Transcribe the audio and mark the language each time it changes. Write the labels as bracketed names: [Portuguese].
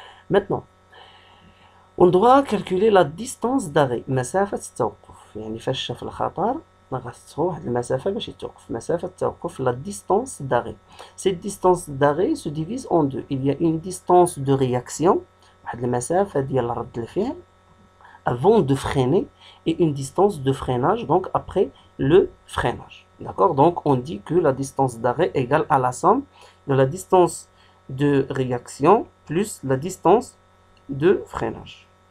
[French] Maintenant, on doit calculer la distance d'arrêt. [Arabic] مسافة التوقف. يعني فاش شاف الخطر غتسوى واحد المسافة باش يتوقف. مسافة التوقف, [French] la distance d'arrêt. Cette distance d'arrêt se divise en deux. Il y a une distance de réaction, [Arabic] واحد المسافة ديال رد الفعل [French] avant de freiner, et une distance de freinage, donc après le freinage. D'accord? Donc on dit que la distance d'arrêt égale à la somme de la distance de réaction plus la distance de freinage.